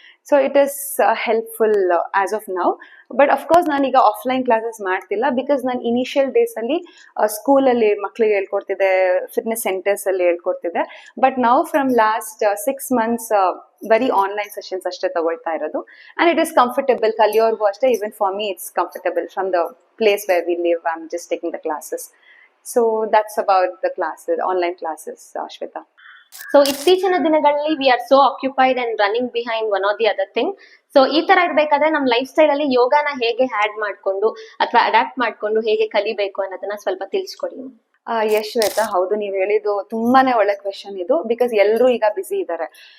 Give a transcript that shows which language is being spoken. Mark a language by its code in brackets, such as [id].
[en] So it is helpful as of now. [kn] But of course ನಾನೀಗ offline classes ಮಾಡ್ತಿಲ್ಲ, because ನಾನು initial days ಅಲ್ಲಿ ಸ್ಕೂಲಲ್ಲಿ ಮಕ್ಳಿಗೆ ಹೇಳ್ಕೊಡ್ತಿದ್ದೆ, ಫಿಟ್ನೆಸ್ ಸೆಂಟರ್ಸ್ ಅಲ್ಲಿ ಹೇಳ್ಕೊಡ್ತಿದ್ದೆ. But now from last 6 months ಬರೀ ಆನ್ಲೈನ್ ಸೆಷನ್ಸ್ ಅಷ್ಟೇ ತಗೊಳ್ತಾ ಇರೋದು. [en] and it is comfortable, [kn] ಕಲಿಯೋರ್ಗೂ ಅಷ್ಟೇ. [en] Even for me it's comfortable from the place where we live. I'm just taking the classes. So that's about the classes, online classes, Shweta. So [kn] ಇತ್ತೀಚಿನ ದಿನಗಳಲ್ಲಿ [en] We are so occupied and running behind one or the other thing. [kn] So ಈ ತರ ಇರ್ಬೇಕಾದ್ರೆ ನಮ್ಮ life style ಅಲ್ಲಿ ಯೋಗನ ಹೇಗೆ had ಮಾಡ್ಕೊಂಡು ಅಥವಾ ಅಡಾಪ್ಟ್ ಮಾಡ್ಕೊಂಡು ಹೇಗೆ ಕಲಿಬೇಕು ಅನ್ನೋದನ್ನ ಸ್ವಲ್ಪ ತಿಳಿಸ್ಕೊಡಿ. ಯಶ್ ಶ್ವೇತಾ, ಹೌದು, ನೀವು ಹೇಳಿದ್ದು ತುಂಬಾನೇ ಒಳ್ಳೆ ಕ್ವೆಶನ್ ಇದು. ಬಿಕಾಸ್ ಎಲ್ಲರೂ ಈಗ ಬಿಸಿ ಇದ್ದಾರೆ.